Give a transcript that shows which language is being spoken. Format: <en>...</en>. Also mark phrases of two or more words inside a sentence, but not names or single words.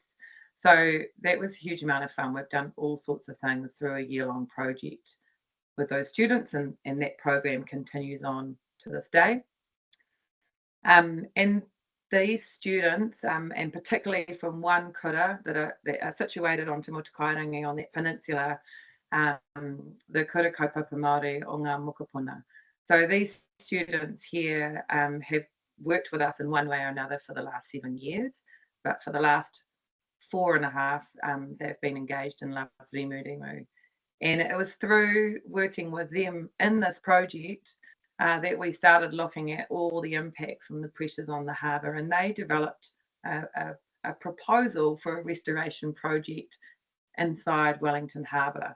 <en>So that was a huge amount of fun. We've done all sorts of things through a year-long project with those students, and that program continues on to this day. And these students, and particularly from one kura that are situated on Te Motukairangi on that peninsula, the kura kaupapa Māori o ngā mokopuna. So these students here have worked with us in one way or another for the last 7 years, but for the last 4.5, they've been engaged in Love Rimurimu. And it was through working with them in this project that we started looking at all the impacts and the pressures on the harbour, and they developed a proposal for a restoration project inside Wellington Harbour.</en>